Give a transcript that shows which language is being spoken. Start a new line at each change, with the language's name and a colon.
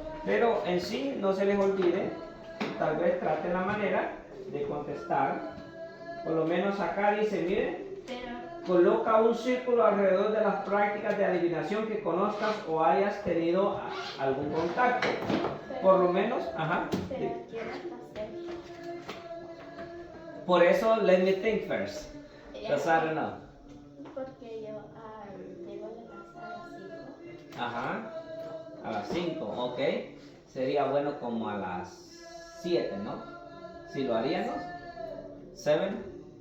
Spanish: Pero en sí, no se les olvide, tal vez traten la manera de contestar. Por lo menos acá dice, miren, coloca un círculo alrededor de las prácticas de adivinación que conozcas o hayas tenido algún contacto. Por lo menos, ajá. Pero quiero hacer. Por eso,
English: let me think first. Because I don't know.
Spanish: Porque yo llego a la casa a las 5. Ajá. A las 5, ok. Sería bueno como a las 7, ¿no? Si lo haríamos. 7.